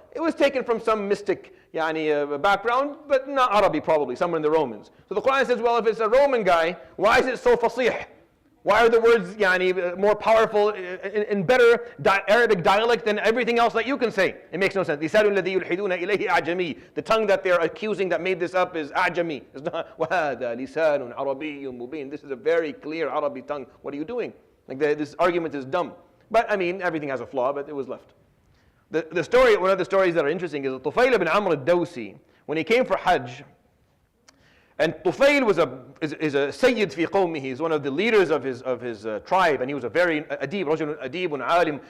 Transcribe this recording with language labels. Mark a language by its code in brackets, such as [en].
[en] It was taken from some mystic background, but not Arabi probably, somewhere in the Romans. So the Quran says, well, if it's a Roman guy, why is it so fasih? Why are the words more powerful in better Arabic dialect than everything else that you can say? It makes no sense. [ar] لِسَانُ الَّذِي يُلْحِدُونَ إِلَيْهِ أَعْجَمِي. [en] The tongue that they're accusing that made this up is A'jami. It's not [ar] وَهَذَا لِسَانٌ عَرَبِيٌّ مُبِينٌ. [en] This is a very clear Arabic tongue. What are you doing? This argument is dumb. But everything has a flaw, but it was left. The story, one of the stories that are interesting is Tufayl ibn Amr al-Dawsi, when he came for Hajj. And Tufayl is a Sayyid fi qawmihi. He's one of the leaders of his tribe, and he was a very adib, rajulun adibun alim.